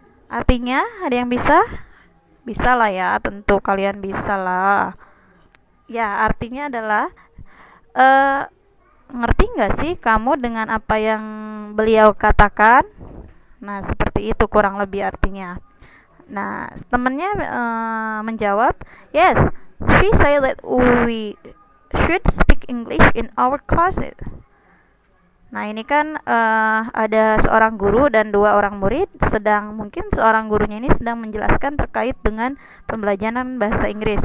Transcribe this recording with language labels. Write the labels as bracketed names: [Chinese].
[Indonesian] Artinya, ada yang bisa? Bisa lah ya, tentu kalian bisa lah. Ya, artinya adalah ngerti nggak sih kamu dengan apa yang beliau katakan? Nah, seperti itu kurang lebih artinya. Nah, temennya menjawab, [English] yes, she said that we should speak English in our classes. [Indonesian] Nah, ini kan ada seorang guru dan dua orang murid, mungkin seorang gurunya ini sedang menjelaskan terkait dengan pembelajaran bahasa Inggris.